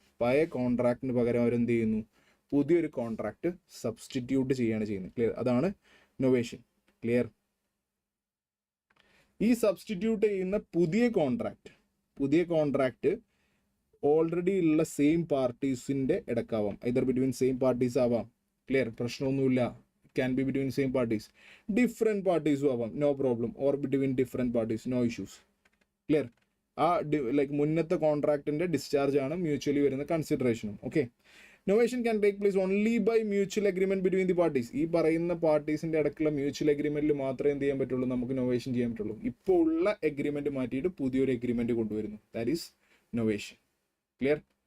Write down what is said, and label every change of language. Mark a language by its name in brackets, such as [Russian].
[Malayalam] പഴയ കോൺട്രാക്റ്റിന് പകരം അവരെന്ത് ചെയ്യുന്നു, പുതിയൊരു കോൺട്രാക്ട് സബ്സ്റ്റിറ്റ്യൂട്ട് ചെയ്യാണ് ചെയ്യുന്നത്. ക്ലിയർ? അതാണ് നൊവേഷൻ. ക്ലിയർ? ഈ സബ്സ്റ്റിറ്റ്യൂട്ട് ചെയ്യുന്ന പുതിയ കോൺട്രാക്ട് ഓൾറെഡി ഉള്ള same പാർട്ടീസിൻ്റെ ഇടക്കാവാം. [English] Either between same parties ആവാം. Clear? [Malayalam] പ്രശ്നമൊന്നുമില്ല. [English] can be between same parties. Different parties [Malayalam] ആവാം, [English] no problem. or between different parties, no issues. Clear? [Malayalam] ആ ലൈക്ക് മുന്നത്തെ കോൺട്രാക്റ്റിൻ്റെ ഡിസ്ചാർജ് ആണ് മ്യൂച്വലി വരുന്ന കൺസിഡറേഷനും. [English] Okay, novation can take place only by mutual agreement between the parties. [Malayalam] ഈ പറയുന്ന പാർട്ടീസിൻ്റെ ഇടയ്ക്കുള്ള mutual അഗ്രിമെന്റിൽ മാത്രമേ എന്ത് ചെയ്യാൻ പറ്റുള്ളൂ, നമുക്ക് നൊവേഷൻ ചെയ്യാൻ പറ്റുള്ളൂ. ഇപ്പോൾ ഉള്ള അഗ്രിമെന്റ് മാറ്റിയിട്ട് പുതിയൊരു അഗ്രിമെന്റ് കൊണ്ടുവരുന്നു. [English] That is novation. [Malayalam] ക്ലിയർ?